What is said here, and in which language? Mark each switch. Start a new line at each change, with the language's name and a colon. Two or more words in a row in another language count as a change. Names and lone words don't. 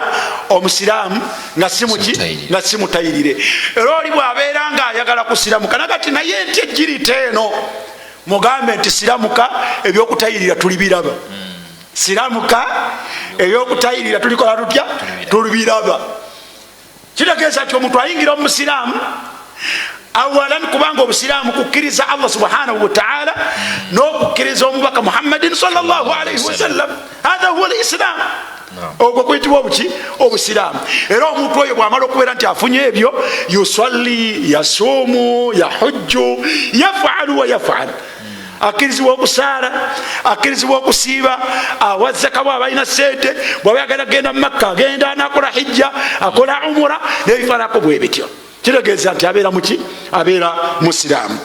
Ganda: omusiraamu nga si mutayirire era oli bwabeera nga ayagala kusiramuka nagati naye nti ejjirite eno mugambe nti siramuka ebyokutayirira tuli biraba siramuka ebyokutayirira tulikola tutya tulibiraba kitegeeza nti omuntu ayingira omusiraamu awalan kubanga obusiraamu kukkiriza Allah
Arabic: سبحانه وتعالى
Ganda: n'okukkiriza omubaka Muhammadin
Arabic: صلى الله عليه وسلم هذا هو الإسلام
Ganda: ogwo kuyitibwa obuki obusiraamu era omuntu oyo bwamala okubeera nti afunye ebyo
Arabic: يصلي يصوم يحج يفعل ويفعل
Ganda: akirizibwa okusaala akirizibwa okusiiba awazzaka bwaba alina sente bwaba yagala genda mu Makka agenda nakola hijja akola umura nebifanako bwe bityo kitegeeza nti abeera muki abeera musiraamu.